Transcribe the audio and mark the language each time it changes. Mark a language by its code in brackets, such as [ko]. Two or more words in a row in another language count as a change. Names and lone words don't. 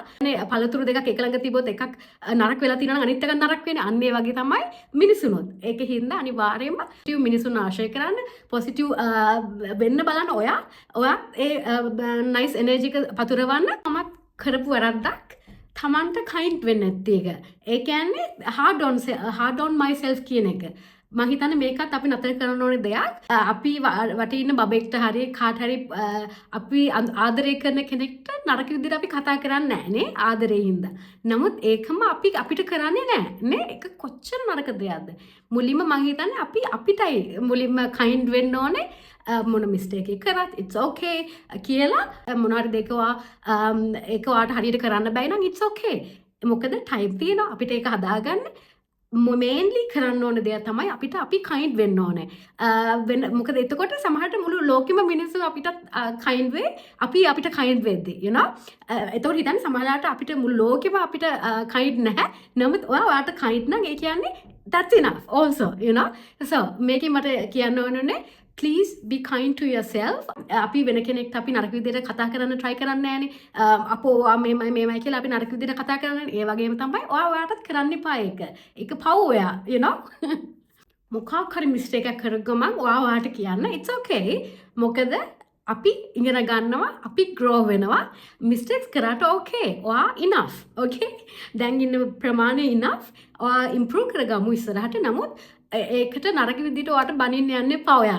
[si] නේ පළතුරු දෙකක් එක ළඟ තිබ්බොත් එකක් නරක වෙලා තියෙනවා නම් අනිත් එකක් නරක වෙන්නේ. අන්න ඒ වගේ තමයි මිනිසුනොත්. ඒකින්ද අනිවාර්යයෙන්ම පොසිටිව් මිනිසුන් ආශ්‍රය කරන්න, පොසිටිව් වෙන්න බලන්න. ඔයා ඒ [en] nice energy [si] එක පතුරවන්න. මමත් කරපු වැරද්දක් තමන්ට කයින්ඩ් වෙන්න නැති එක. ඒ කියන්නේ [en] hard on myself [si] කියන එක. මම හිතන්නේ මේකත් අපි නතර කරන්න ඕනේ දෙයක්. අපි වටේ ඉන්න බබෙක්ට හරි කාට හරි අපි ආදරය කරන කෙනෙක්ට නරක විදිහට අපි කතා කරන්නේ නැහැ නේ ආදරේ හින්දා. නමුත් ඒකම අපිට කරන්නේ නැහැ නේ. ඒක කොච්චර නරක දෙයක්ද. මුලින්ම මම හිතන්නේ අපිටයි මුලින්ම කයින්ඩ් වෙන්න ඕනේ. මොන මිස්ටේක් එක කරත් [en] it's okay [si] කියලා මොනවාරි දෙකවා ඒක ඔයාට හරියට කරන්න බැයි නම් [en] it's okay. [si] මොකද ටයිම් තියෙනවා අපිට ඒක හදාගන්න. mainly කරන්න ඕන දෙයක් තමයි අපි කයින්ඩ් වෙන්න ඕනේ. මොකද එතකොට සමහරට මුළු ලෝකෙම මිනිස්සු අපිට කයින්ඩ් වෙයි. අපිට කයින්ඩ් වෙද්දී [en] you know. [si] එතකොට හිතන්නේ සමහරලාට අපිට මුළු ලෝකෙම අපිට කයින්ඩ් නැහැ. නමුත් ඔයාට කයින්ඩ් නම් ඒ කියන්නේ [en] that's enough also you know. [si] so මේකෙන් මට කියන්න ඕනේ [en] please be kind to yourself. [si] අපි වෙන කෙනෙක්ට අපි නරක විදිහට කතා කරන්න try කරන්නේ නැහනේ. අපෝ මේමයි කියලා අපි නරක විදිහට කතා කරන්නේ. ඒ වගේම තමයි ඔයාටත් කරන්න එපා ඒක. ඒක පව් ඔයා [en] you know. [si] මොකක් හරි මිස්ටේක් එකක් කරගම ඔයාට කියන්න [en] it's okay. [si] මොකද අපි ඉගෙන ගන්නවා, අපි grow වෙනවා. මිස්ටේක්ස් කරාට okay. ඔයා enough. okay. දැන් ඉන්න ප්‍රමාණය enough. ඔයා improve කරගමු ඉස්සරහට. නමුත් ඒකට නරක විදිහට ඔයාට බනින්න යන්න එපා ඔයා.